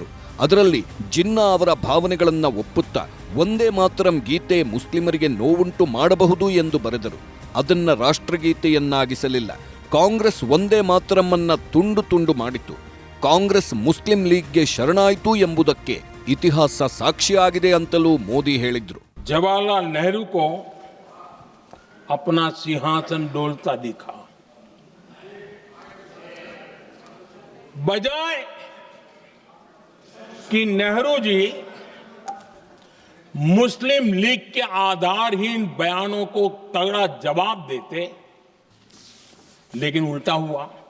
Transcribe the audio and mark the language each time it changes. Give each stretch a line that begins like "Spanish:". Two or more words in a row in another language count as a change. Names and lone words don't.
Kannada: ಅದರಲ್ಲಿ ಜಿನ್ನಾ ಅವರ ಭಾವನೆಗಳನ್ನ ಒಪ್ಪುತ್ತಾ ವಂದೇ ಮಾತರಂ ಗೀತೆ ಮುಸ್ಲಿಮರಿಗೆ ನೋವುಂಟು ಮಾಡಬಹುದು ಎಂದು ಬರೆದರು. ಅದನ್ನ ರಾಷ್ಟ್ರಗೀತೆಯನ್ನಾಗಿಸಲಿಲ್ಲ. ಕಾಂಗ್ರೆಸ್ ವಂದೇ ಮಾತರಂ ತುಂಡು ತುಂಡು ಮಾಡಿತು. ಕಾಂಗ್ರೆಸ್ ಮುಸ್ಲಿಂ ಲೀಗ್ಗೆ ಶರಣಾಯಿತು ಎಂಬುದಕ್ಕೆ ಇತಿಹಾಸ ಸಾಕ್ಷಿಯಾಗಿದೆ ಅಂತಲೂ ಮೋದಿ ಹೇಳಿದ್ರು.
Hindi: जवाहरलाल नेहरू को अपना सिंहासन डोलता दिखा. बजाय कि नेहरू जी मुस्लिम लीग के आधारहीन बयानों को तगड़ा जवाब देते, लेकिन उल्टा हुआ.